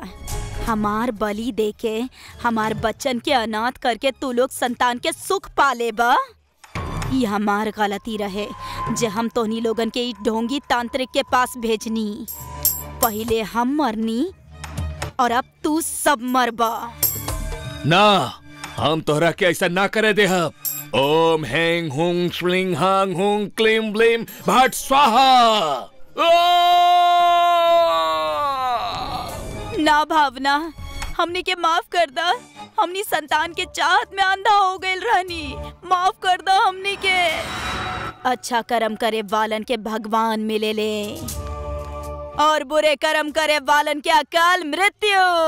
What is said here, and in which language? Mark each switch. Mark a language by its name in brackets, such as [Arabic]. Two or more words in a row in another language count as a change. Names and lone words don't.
[Bhojpuri] हमार बलि दे के हमार बच्चन के अनाथ करके तू लोग संतान के सुख पाले बा। ये हमार गलती रहे जे हम तोहनी लोगन के ढोंगी तांत्रिक के पास भेजनी। पहले हम मरनी और अब तू सब मरबा। ना, हम तोहरा के ऐसा ना करे दे। [Sanskrit] ओम हेंग हुंग श्लिंग हांग हुंग क्लीम ब्लीम भट स्वाहा। [Bhojpuri] ना भावना, हमनी के माफ कर दा। हमनी संतान के चाहत में अंधा हो गए रहनी। माफ कर दो हमनी के। अच्छा कर्म करे वालन के भगवान मिले ले और बुरे कर्म करे वालन के अकाल मृत्यु।